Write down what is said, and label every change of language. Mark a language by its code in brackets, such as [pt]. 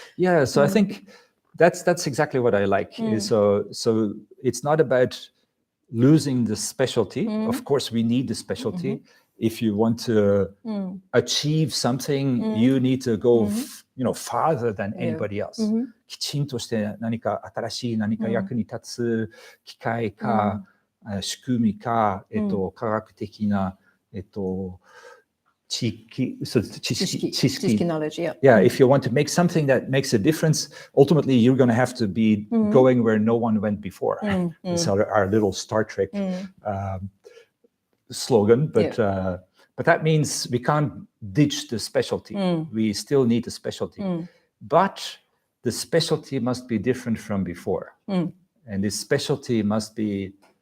[en] Yeah, so I think that's exactly what I like. So it's not about losing the specialty. Of course, we need the specialty. If you want to achieve something, you need to go, farther than anybody else. [ja] きちんとして何か新しい何か役に立つ機械か、仕組みか、科学的な、知識 [en] knowledge, yeah. If you want to make something that makes a difference, ultimately you're going to have to be going where no one went before. It's our little Star Trek slogan, but that means we can't ditch the specialty. We still need the specialty, but the specialty must be different from before, and this specialty must be